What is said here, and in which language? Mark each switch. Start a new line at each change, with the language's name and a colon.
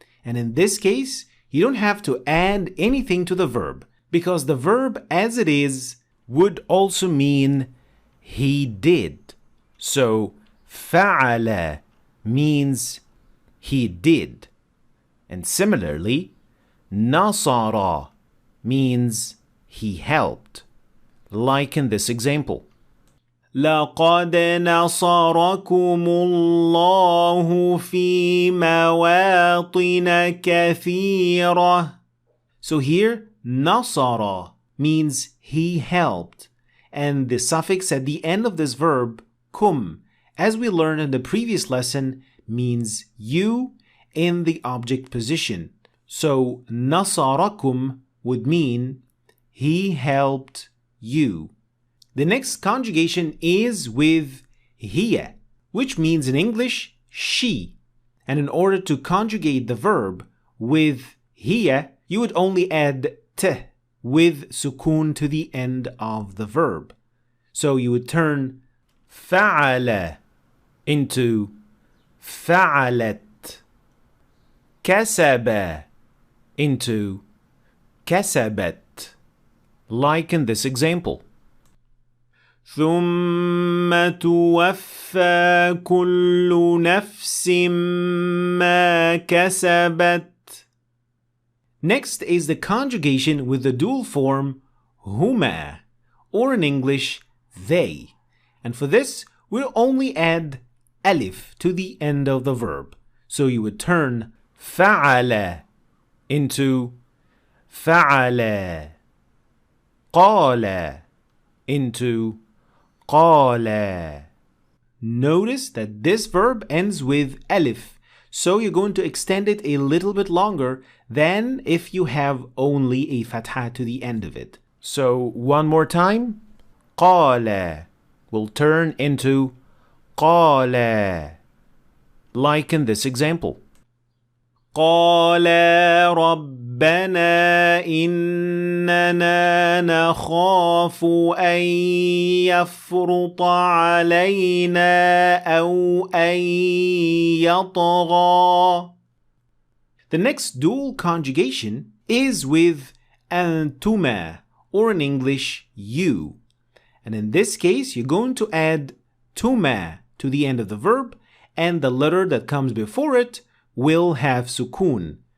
English: And in this case, you don't have to add anything to the verb, because the verb as it is would also mean he did. So فعل means he did. And similarly, نصر means he helped. Like in this example.
Arabic: لقد نصركم الله في مواطن كثيرة.
English: So here, نصر means he helped, and the suffix at the end of this verb, kum, as we learned in the previous lesson, means you in the object position. So نصركم would mean he helped you. The next conjugation is with hiya, which means in English, she. And in order to conjugate the verb with hiya, you would only add t with sukun to the end of the verb. So you would turn فعل into فعلت.
Arabic: كسب into كسبت.
English: Like in this example.
Arabic: ثم توفى كل نفس ما كسبت.
English: Next is the conjugation with the dual form huma, or in English, they. And for this, we'll only add alif to the end of the verb. So you would turn fa'ala into fa'ala, qala into qala. Notice that this verb ends with alif, so you're going to extend it a little bit longer than if you have only a fatha to the end of it. So one more time, qala will turn into qala, like in this example.
Arabic: قال ربنا إننا نخاف أن يفرط علينا أو أن يطغى.
English: The next dual conjugation is with أنتما, or in English, you. And in this case, you're going to add tuma to the end of the verb, and the letter that comes before it will have sukun.